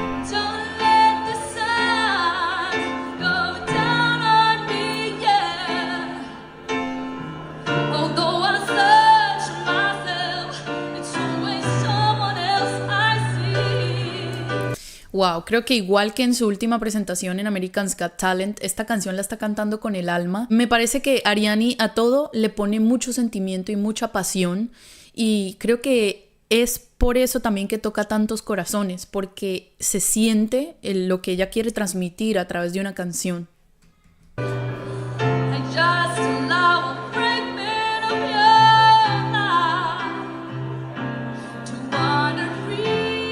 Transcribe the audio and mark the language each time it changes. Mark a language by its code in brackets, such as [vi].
[en] Don't let the sun go down on me, yeah. Although I search myself, it's always someone else I see. [es] Wow, creo que igual que en su última presentación en American's Got Talent, esta canción la está cantando con el alma. Me parece que Ariana a todo le pone mucho sentimiento y mucha pasión, y creo que es por eso también que toca tantos corazones, porque se siente lo que ella quiere transmitir a través de una canción. [en] I just allow a fragment of your life to wander free.